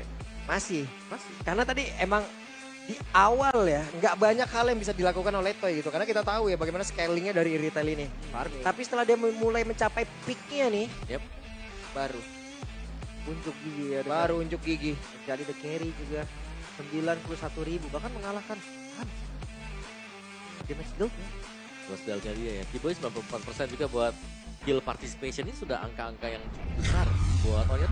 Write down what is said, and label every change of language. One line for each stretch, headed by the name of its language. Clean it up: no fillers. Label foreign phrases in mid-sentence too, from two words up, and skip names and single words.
Indonesian: Masih. Masih. Karena tadi emang di awal ya nggak banyak hal yang bisa dilakukan oleh Toy gitu. Karena kita tahu ya bagaimana scalingnya dari retail ini. Tapi setelah dia mulai mencapai peaknya nih, Yep. Baru unjuk gigi ya. baru unjuk gigi. Jadi
English: the carry
Indonesian: juga 91.000 bahkan mengalahkan Hans.
English: Damage dealt ya.
Indonesian: Terus dalnya dia ya. Kiboy 94% juga buat
English: kill participation
Indonesian: ini sudah angka-angka yang cukup besar buat Onyx.